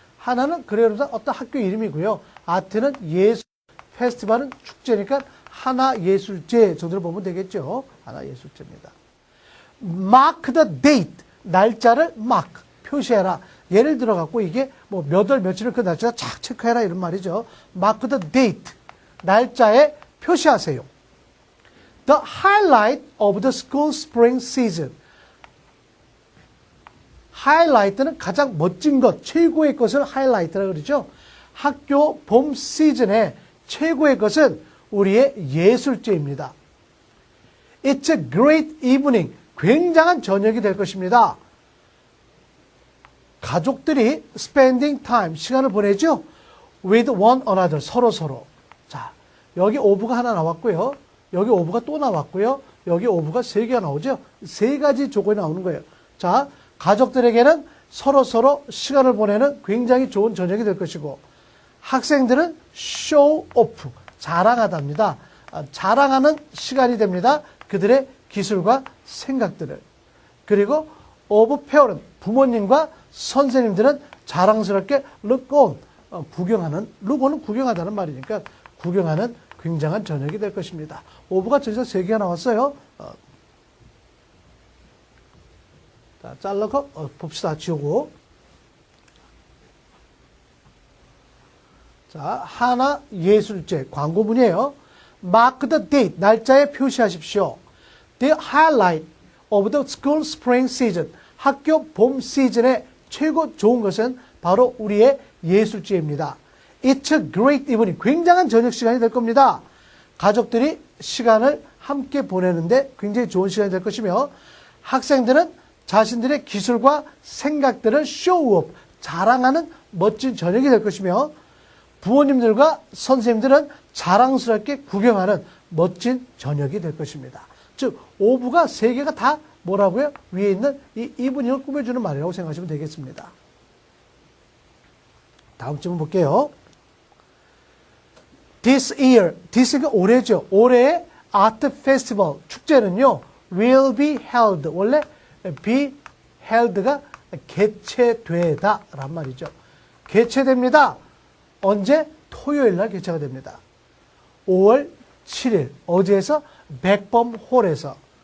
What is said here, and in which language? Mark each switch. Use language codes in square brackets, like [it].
[ko] 하나는 그래요 어떤 학교 이름이고요. 아트는 예술, 페스티벌은 축제니까 하나 예술제 정도로 보면 되겠죠. 하나 예술제입니다. [en] Mark the date. [ko] 날짜를 mark, 표시해라. 예를 들어 갖고 이게 뭐 몇 월 며칠을 그 날짜 착 체크해라 이런 말이죠. [en] Mark the date. [ko] 날짜에 표시하세요. [en] The highlight of the school spring season. [ko] 하이라이트는 가장 멋진 것, 최고의 것을 하이라이트라고 그러죠. 학교 봄 시즌의 최고의 것은 우리의 예술제입니다. [en] It's a great evening. [ko] 굉장한 저녁이 될 것입니다. 가족들이 spending time, 시간을 보내죠. with one another, 서로. 자, 여기 오브가 하나 나왔고요. 여기 오브가 또 나왔고요. 여기 오브가 3개가 나오죠. 3가지 조건이 나오는 거예요. 자, 가족들에게는 서로 시간을 보내는 굉장히 좋은 저녁이 될 것이고 학생들은 show off, 자랑하답니다. 자랑하는 시간이 됩니다. 그들의 기술과 생각들을. 그리고 of parent, 부모님과 선생님들은 자랑스럽게 look on, 구경하는, look on은 구경하다는 말이니까 구경하는 굉장한 저녁이 될 것입니다. of가 저기서 3개가 나왔어요. 자, 잘라서 봅시다. 지우고. 자, 하나 예술제 광고문이에요. [en] Mark the date, [ko] 날짜에 표시하십시오. [en] The highlight of the school spring season, [ko] 학교 봄 시즌의 최고 좋은 것은 바로 우리의 예술제입니다. [en] It's a great evening, [ko] 굉장한 저녁 시간이 될 겁니다. 가족들이 시간을 함께 보내는데 굉장히 좋은 시간이 될 것이며 학생들은 자신들의 기술과 생각들을 show-off, 자랑하는 멋진 저녁이 될 것이며 부모님들과 선생님들은 자랑스럽게 구경하는 멋진 저녁이 될 것입니다. 즉, 오브가 3개가 다 뭐라고요? 위에 있는 이 이브닝을 꾸며주는 말이라고 생각하시면 되겠습니다. 다음 질문 볼게요. [en] This year, this가 [ko] 올해죠. 올해의 아트 페스티벌, 축제는요, [en] will be held, [ko] 원래 be held가 개최되다 란 말이죠. 개최됩니다. 언제? 토요일 날 개최가 됩니다. 5월 7일 어디에서? 백범홀에서.